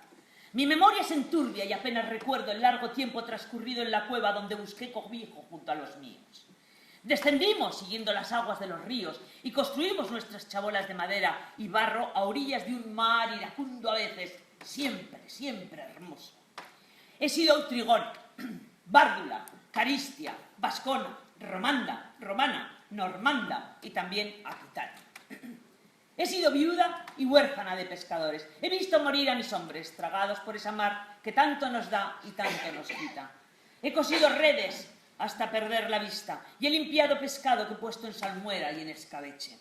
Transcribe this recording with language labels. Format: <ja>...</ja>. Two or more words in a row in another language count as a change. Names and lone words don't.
<es>Mi memoria se enturbia y apenas recuerdo el largo tiempo transcurrido en la cueva donde busqué cobijo junto a los míos. Descendimos siguiendo las aguas de los ríos y construimos nuestras chabolas de madera y barro a orillas de un mar iracundo a veces, siempre hermoso. He sido autrigona, bárdula, caristia, vascona, romana, normanda y también aquitana. He sido viuda y huérfana de pescadores. He visto morir a mis hombres, tragados por esa mar que tanto nos da y tanto nos quita. He cosido redes hasta perder la vista y he limpiado pescado que he puesto en salmuera y en escabeche.</es>